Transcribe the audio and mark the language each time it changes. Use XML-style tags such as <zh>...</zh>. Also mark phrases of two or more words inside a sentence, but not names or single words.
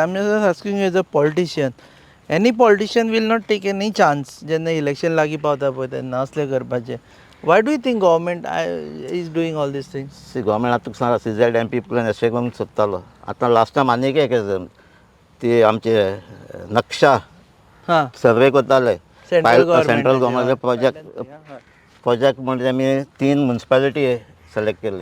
<en>I am just asking you as a politician. any politician will not take any chance</en> <kok>जेन्ना इलेक्शन लागीं पावता पळय तेन्ना असलें करपाचें.</kok> <en>Why do you think government is doing all these things?</en> <kok>सी गव्हर्मेंट आतां तुका सांगता CZ MP प्लॅन अशें करून सोदतालो. आतां</kok> <en>last time</en> <kok>आनीक एक ती आमचे नक्षा हां, सर्वे करताले. सेंट्रल गव्हर्मेंट गव्हर्मेंट प्रोजेक्ट म्हणजे आमी 3 म्युन्सिपालिटी सिलेक्ट केल्ली.</kok>